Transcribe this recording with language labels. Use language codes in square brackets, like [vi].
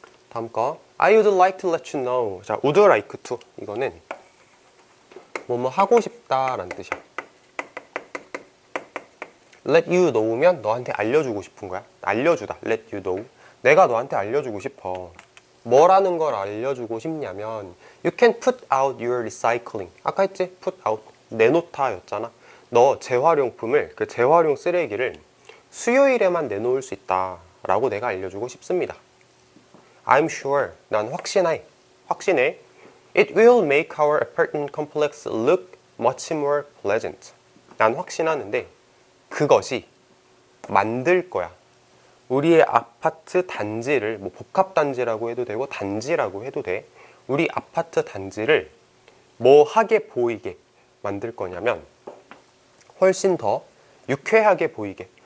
[ko] 다음 거 [en] I would like to let you know. [ko] 자, [en] would like to [ko] 이거는 뭐뭐 하고 싶다 라는 뜻이야. [en] let you know [ko] 면 너한테 알려주고 싶은 거야. 알려주다. [en] let you know. [ko] 내가 너한테 알려주고 싶어. 뭐라는 걸 알려주고 싶냐면 [en] you can put out your recycling. [ko] 아까 했지? [en] put out. [ko] 내놓다 였잖아. 너 재활용품을, 그 재활용 쓰레기를 수요일에만 내놓을 수 있다 라고 내가 알려주고 싶습니다. [en] I'm sure. [ko] 난 확신해. [en] It will make our apartment complex look much more pleasant. [ko] 난 확신하는데 그것이 만들 거야. 우리의 아파트 단지를, 뭐 복합단지라고 해도 되고 단지라고 해도 돼. 우리 아파트 단지를 뭐 하게 보이게 만들 거냐면 훨씬 더 유쾌하게 보이게.